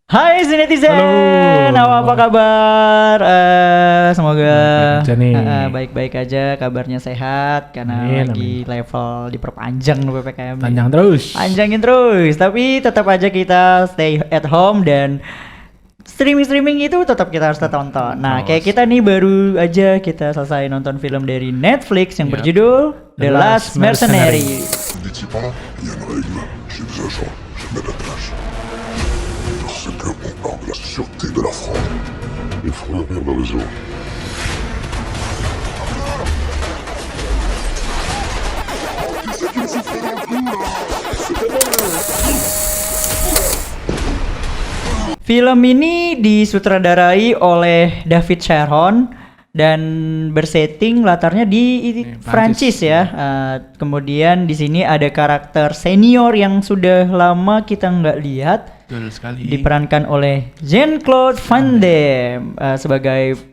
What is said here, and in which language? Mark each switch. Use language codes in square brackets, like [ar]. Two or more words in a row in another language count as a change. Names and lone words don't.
[id] Hai netizen, Halo. apa kabar? Semoga Baik-baik aja nih. baik-baik aja, kabarnya sehat karena Amin, lagi level diperpanjang PPKM. Panjang terus. Panjangin terus, tapi tetap aja kita [en] stay at home [id] dan streaming itu tetap kita harus tonton. Nah, kayak kita nih baru aja kita selesai nonton film dari Netflix yang Yap. berjudul The Last Mercenary. [fr] N'étiez pas là. Il y a une règle, j'exagère, je mets l'attache. Parce que on parle de la sûreté de la France. Il faut revenir dans les eaux. [id] Film ini disutradarai oleh David Sharon dan bersetting latarnya di Prancis ya. Kemudian di sini ada karakter senior yang sudah lama kita nggak lihat, Betul sekali. diperankan oleh Jean-Claude Van Damme sebagai